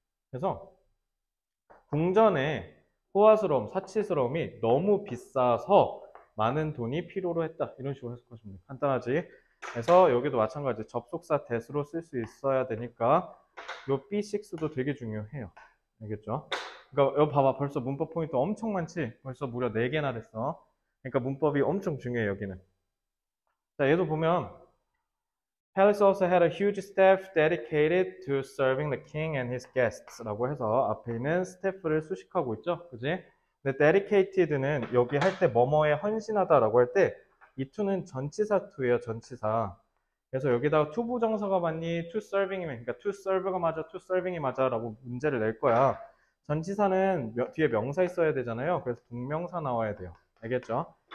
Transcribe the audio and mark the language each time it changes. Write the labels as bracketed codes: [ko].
[ko] 그래서 궁전의 호화스러움, 사치스러움이 너무 비싸서 많은 돈이 필요로 했다. 이런 식으로 해석하시면 돼요. 간단하지? 그래서 여기도 마찬가지 접속사 that으로 쓸 수 있어야 되니까 요 B6도 되게 중요해요. 알겠죠? 그러니까 여기 봐봐, 벌써 문법 포인트 엄청 많지? 벌써 무려 4개나 됐어. 그러니까 문법이 엄청 중요해, 여기는. 자, 얘도 보면 [en] Palace also had a huge staff dedicated to serving the king and his guests [ko] 라고 해서 앞에 있는 스태프를 수식하고 있죠. 그지? 근데 dedicated는 여기 할 때 뭐뭐에 헌신하다 라고 할 때 이 to는 전치사 to예요. 전치사. 그래서 여기다가 to 부정사가 맞니? to serving이면, 그러니까 to serve가 맞아, to serving이 맞아 라고 문제를 낼 거야. 전치사는 뒤에 명사 있어야 되잖아요. 그래서 동명사 나와야 돼요. 알겠죠?